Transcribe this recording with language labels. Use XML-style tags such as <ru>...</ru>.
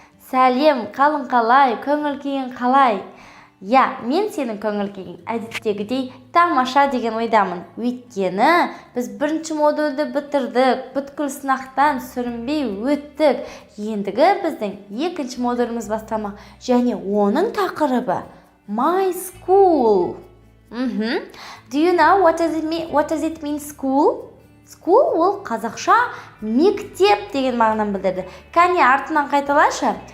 <kk>Сәлем, қалың қалай, көңіл күйің қалай? Мен сенің көңіл күйің әдеттегідей тамаша деген ойдамын. Өйткені біз бірінші модульді бітірдік, бүткіл сынақтан сүрінбей өттік. Ендігі біздің екінші модуліміз басталмақ, және оның тақырыбы My school.</kk> <en>Do you know what does it mean school?</en> <kk>School ол қазақша мектеп деген мағынаны білдіреді. Кәне артынан қайталашы.</kk>